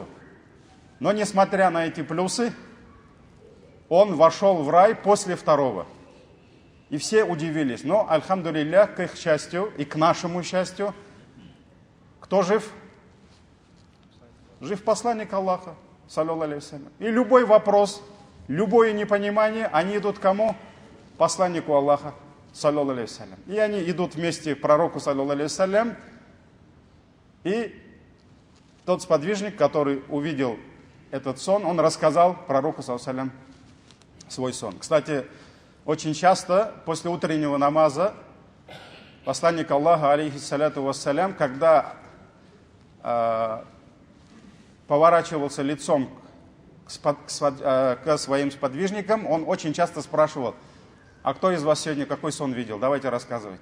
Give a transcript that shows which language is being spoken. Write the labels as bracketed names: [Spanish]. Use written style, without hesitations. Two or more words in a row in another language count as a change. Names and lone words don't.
[Russian] Но несмотря на эти плюсы, он вошел в рай после второго. И все удивились. Но, альхамдулиллях, к их счастью и к нашему счастью, кто жив? Жив посланник Аллаха, [Arabic] صلى الله عليه وسلم. [Russian] И любой вопрос, любое непонимание, они идут к кому? Посланнику Аллаха, [Arabic] صلى الله عليه وسلم. [Russian] И они идут вместе к пророку, [Arabic] صلى الله عليه وسلم. [Russian] И тот сподвижник, который увидел этот сон, он рассказал пророку, [Arabic] صلى الله عليه وسلم, [Russian] свой сон. Кстати, очень часто после утреннего намаза посланник Аллаха, [Arabic] عليه الصلاة والسلام, [Russian] когда поворачивался лицом к своим сподвижникам, он очень часто спрашивал: а кто из вас сегодня какой сон видел? Давайте рассказывайте.